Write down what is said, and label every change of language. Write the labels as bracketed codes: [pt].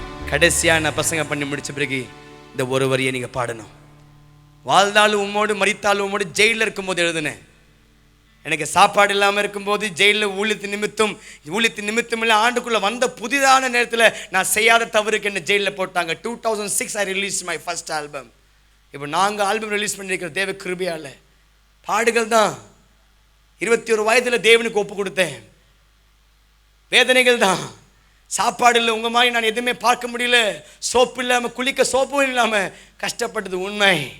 [ta] கடைசியா நான் பசங்க பண்ணி முடிச்ச பிறகு இந்த ஒரு வரியை நீங்க பாடணும். வாழ்ந்தாலும் உம்மோடு, மரித்தாலும் உம்மோடு. ஜெயிலில் இருக்கும்போது எழுதுனேன். எனக்கு சாப்பாடு இல்லாமல் இருக்கும்போது, ஜெயிலில் ஊழியத்தின் நிமித்தம் இல்லை, ஆண்டுக்குள்ளே வந்த புதிதான நேரத்தில் நான் செய்யாத தவறுக்கு என்ன ஜெயிலில் போட்டாங்க. [en] 2006 I released my first album. [ta] இப்போ நாங்கள் ஆல்பம் ரிலீஸ் பண்ணியிருக்கிற தேவ கிருபையால். பாடுகள் தான். 21 வயதில் தேவனுக்கு ஒப்பு கொடுத்தேன். வேதனைகள் தான். சாப்பாடு இல்லை, உங்கள் மாதிரி நான் எதுவுமே பார்க்க முடியல. சோப்பு இல்லாமல், குளிக்க சோப்பும் இல்லாமல் கஷ்டப்பட்டது உண்மை.